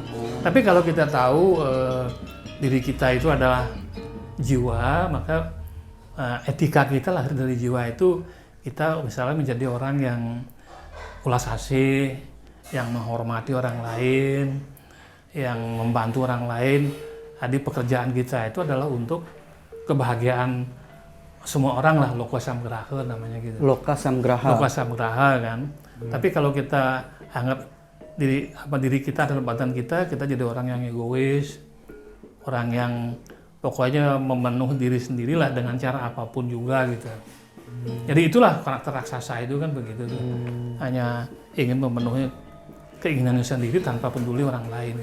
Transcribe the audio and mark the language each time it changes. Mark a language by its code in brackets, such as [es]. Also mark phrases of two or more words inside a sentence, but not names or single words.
[id] Tapi kalau kita tahu diri kita itu adalah jiwa, maka etika kita lahir dari jiwa itu, kita misalnya menjadi orang yang ulas asih, yang menghormati orang lain, yang membantu orang lain. Jadi pekerjaan kita itu adalah untuk kebahagiaan semua orang lah, [sa] loka samgraha [id] namanya gitu. [sa] Loka samgraha. Loka samgraha kan. [id] Tapi kalau kita anggap diri kita adalah badan kita jadi orang yang egois, orang yang pokoknya memenuhi diri sendirilah dengan cara apapun juga gitu. Jadi itulah karakter raksasa itu kan begitu tuh. Hanya ingin memenuhi keinginannya sendiri tanpa peduli orang lain.